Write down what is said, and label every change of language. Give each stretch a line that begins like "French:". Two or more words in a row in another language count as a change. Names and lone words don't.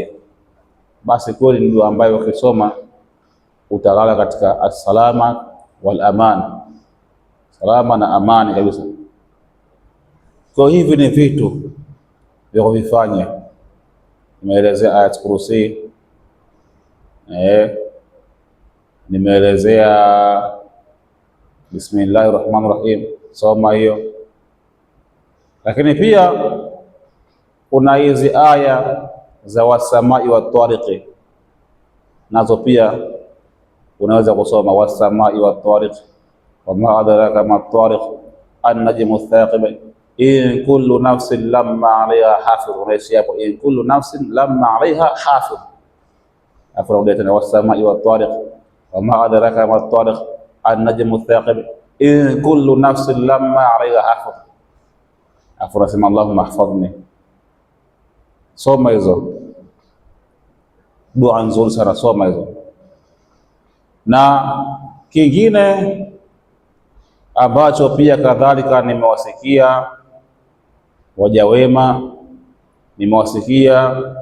Swahili: Basi kweli ni dua ambayo ukisoma utalala katika
Arabic: السلامة والأمان,
Swahili: salama na amani kabisa. Kwa hivi ni vitu vya kuvifanya. Nimeelezea
Arabic: آية الكرسي,
Swahili: nimeelezea
Arabic: بسم الله الرحمن الرحيم,
Swahili: soma hiyo. Lakini pia kuna hizi aya za
Arabic: والسماء والطارق,
Swahili: nazo pia unaweza kusoma
Arabic: والسماء والطارق وما أدراك ما الطارق النجم الثاقب إن كل نفس لما عليها حافظ,
Swahili: unaishi hapo
Arabic: إن كل نفس لما عليها حافظ.
Swahili: Afurudia tena
Arabic: والسماء والطارق وما أدراك ما الطارق النجم الثاقب إن كل نفس لما عليها حافظ.
Swahili: Afurasema
Arabic: اللهم احفظني.
Swahili: Soma hizo dua nzuri sana, soma hizo. Na kingine ambacho pia kadhalika nimewasikia waja wema, nimewasikia